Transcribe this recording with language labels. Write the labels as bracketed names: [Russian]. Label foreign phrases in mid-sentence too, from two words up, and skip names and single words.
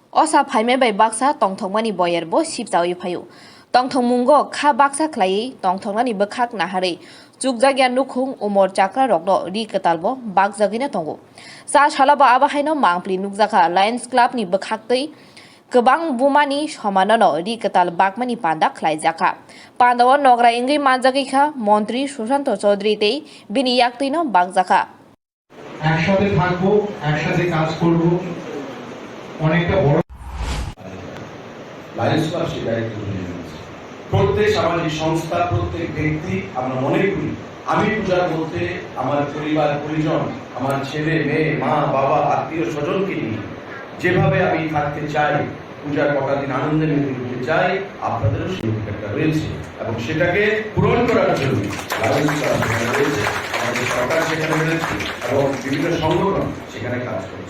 [Bodo] असा फाइमे बै बाक्सा तंथंमानि बयरबो सिपजावै फायु तंथंमुंगो खा बाक्सा ख्लायै तंथंनानि बखाक नाहारै जुगजागिया नुखुं उमर चाक्रा रगनो रि कतालबो बागजागिना तंगो सा सालाबा आबाहायनो मांप्लि नुगजाखा लायन्स क्लाबनि बखाक्तै गोबां बुमानि समाननो रि कताल बागमानि पान्दा ख्लायजाखा पान्दाव नगरा इंगै मानजागैखा मन्त्री सुशाন্ত चौधरी तेई बिनि याक्तैनो बागजाखा [Bangla] একসাথে থাকবো একসাথে কাজ করব অনেকটা বড় লায়ন্স ক্লাব সেই দায়িত্ব নিয়ে নিয়েছে। প্রত্যেক সামাজিক সংস্থা প্রত্যেক ব্যক্তি আমরা মনে করি আমি পূজার মধ্যে আমার পরিবার পরিজন আমার ছেলে মেয়ে মা বাবা আত্মীয় স্বজনকে নিয়ে যেভাবে আমি থাকতে চাই পূজার কটা দিন আনন্দে মেতে উঠতে চাই আপনাদেরও সেই অধিকারটা রয়েছে এবং সেটাকে পূরণ করার জন্য লায়ন্স ক্লাব সেখানে রয়েছে আমাদের সরকার সেখানে রয়েছে এবং বিভিন্ন সংগঠন সেখানে কাজ করছে।